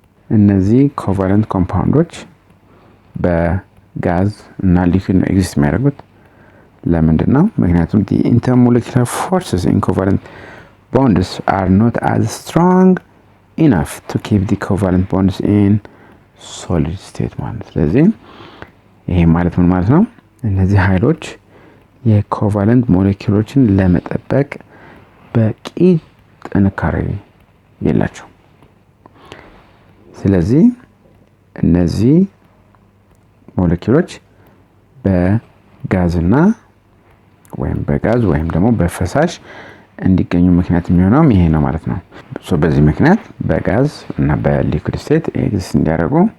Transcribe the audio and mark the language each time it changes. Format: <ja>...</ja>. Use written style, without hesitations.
<am>እነዚህ ኮቫለንት ኮምፓውንዶች በጋዝ እና ሊኩዊድ ኤግዚስት የሚያደርጉት ለምንድነው? ምክንያቱም</am> <en>the intermolecular forces in covalent bonds are not as strong enough to keep the covalent bonds in solid state</en> <am>ማለት። ስለዚህ ይሄ ማለት ምን ማለት ነው? እነዚህ ኃይሎች የኮቫለንት ሞለኪውሎችን ለመጠበቅ በቂ ጥንካሬ የላቸው። ስለዚህ እነዚህ ሞለኪውሎች በጋዝና በጋዝ ወይም ደግሞ በፈሳሽ እንዲገኙ ምክንያት የሚሆነው ይሄ ነው ማለት ነው። በዚህ ምክንያት በጋዝ እና በሊኩዊድ ስቴት ኤግዚስት እንዲያደርጉ</am>